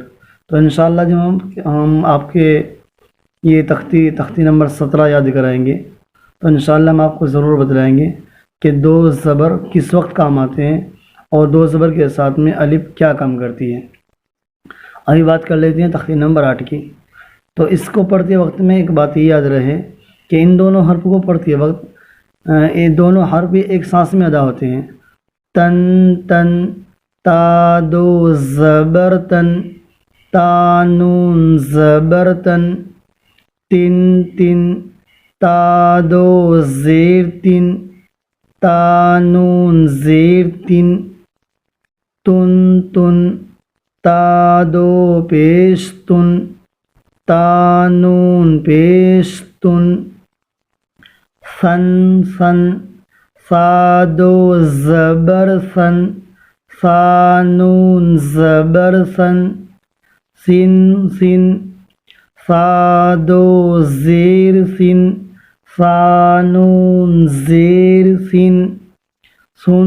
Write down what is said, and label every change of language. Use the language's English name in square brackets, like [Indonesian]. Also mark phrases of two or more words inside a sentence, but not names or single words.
[Urdu] تو انشاءاللہ جب ہم آپ کے یہ تختی نمبر 17 یاد کرائیں گے تو انشاءاللہ ہم آپ کو ضرور بتلائیں گے کہ دو زبر کس وقت کام آتے ہیں اور دو زبر کے ساتھ میں الف کیا کام کرتی ہے۔ ابھی بات کر لیتے ہیں تختی نمبر 8 کی۔ تو اس کو پڑھتے وقت میں ایک بات یہ یاد رہے کہ ان دونوں حرف کو پڑھتے وقت یہ دونوں حرف ایک سانس میں ادا ہوتے ہیں۔ تن تن تا دو زبر تن تا نون زبر تن تن تن تا دو زیر تن تا نون زیر تن تن تن تا دو پیش تن تا نون پیش تن سن سن سا دو زبر سن سا نون زبر سن سن سن سا دو زیر سن سا نون زیر سن سن